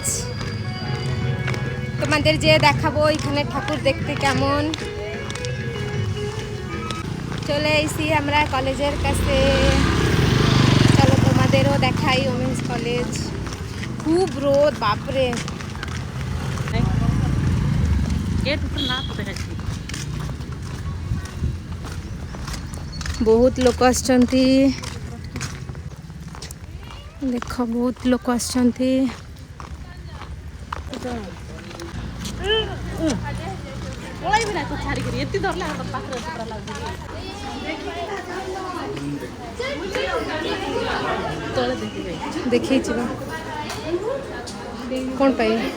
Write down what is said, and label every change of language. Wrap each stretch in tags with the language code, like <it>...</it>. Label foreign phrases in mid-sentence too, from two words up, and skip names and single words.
<bn>তোমাদের যে দেখাবো এখানে ঠাকুর দেখতে কেমন। চলে এসেছি আমরা কলেজের কাছে, চলো তোমাদেরও দেখাই ওমেন্স কলেজ। খুব রোদ, বাপরে।</bn> <or>ବହୁତ ଲୋକ ଆସିଛନ୍ତି, ଦେଖ ବହୁତ ଲୋକ ଆସିଛନ୍ତି। ଦେଖେଇଛି କ'ଣ ପାଇଁ</or>